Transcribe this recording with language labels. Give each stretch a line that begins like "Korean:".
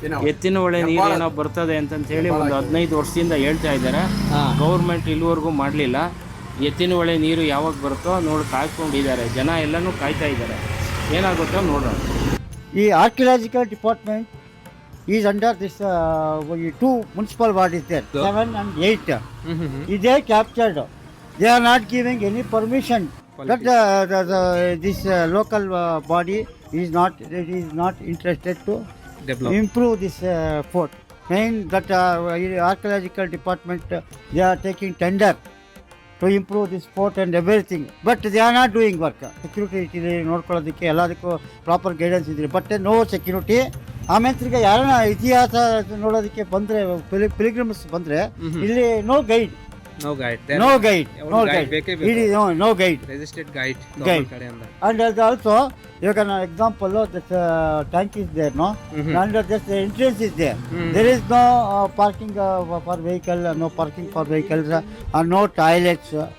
Kannada: ಎತ್ತಿನ ಹೊಳೆ ನೀರು ಏನೋ ಬರ್ತದೆ ಅಂತ ಹೇಳಿ ಒಂದು 15 ವರ್ಷದಿಂದ ಹೇಳ್ತಾ ಇದ್ದಾರೆ. ಗೌರ್ಮೆಂಟ್ ಇಲ್ಲಿವರೆಗೂ ಮಾಡಲಿಲ್ಲ. ಎತ್ತಿನ ಹೊಳೆ ನೀರು ಯಾವಾಗ ಬರುತ್ತೋ ನೋಡಿ ಕಾಯ್ಕೊಂಡಿದ್ದಾರೆ ಜನ, ಎಲ್ಲನೂ ಕಾಯ್ತಾ ಇದ್ದಾರೆ. ಏನಾಗುತ್ತೋ ನೋಡೋಣ.
English: ಈ archaeological department is under this 2 municipal bodies there, 7 and 8. Is they captured? They are not giving any permission. That this local body is not interested to improve this fort. Main that archaeological department they are taking tender to improve this fort and everything, but they are not doing work. Security
Kannada: ನೋಡ್ಕೊಳ್ಳೋದಕ್ಕೆ ಎಲ್ಲದಕ್ಕೂ
English: proper guidance
Kannada: ಇದ್ರೆ,
English: But no security.
Kannada: ಆಮೇಲೆ ತಿರ್ಗಿ ಯಾರನ್ನ ಇತಿಹಾಸ ನೋಡೋದಕ್ಕೆ ಬಂದರೆ, ಪಿಲಿಗ್ರಿಮ್ಸ್ ಬಂದರೆ ಇಲ್ಲಿ
English: No guide. And also you can example that tank is there, no, and just entrance is there. There is no parking for vehicle, no parking for vehicles, and no toilets.